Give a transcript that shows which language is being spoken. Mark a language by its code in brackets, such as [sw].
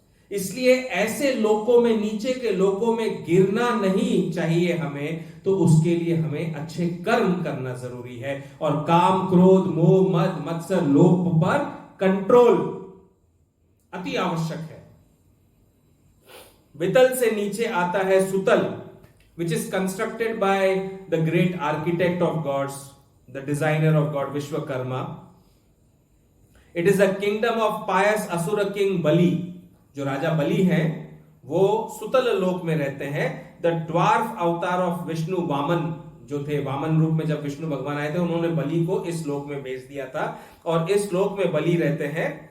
[hi] इसलिए ऐसे लोकों में, नीचे के लोकों में गिरना नहीं चाहिए हमें, तो उसके लिए हमें अच्छे कर्म करना जरूरी है और काम, क्रोध, मोह, मद, मत्सर, लोभ पर कंट्रोल अति आवश्यक है। वितल से नीचे आता है सुतल, [en] which is constructed by the great architect of gods, the designer of God, Vishwakarma. It is a kingdom of pious asura king Bali. [hi] जो राजा बलि हैं वो सुतल लोक में रहते हैं। [en] the dwarf avatar of Vishnu, [hi] वामन जो थे, वामन रूप में जब विष्णु भगवान आए थे, उन्होंने बलि को इस लोक में भेज दिया था और इस लोक में बलि रहते हैं।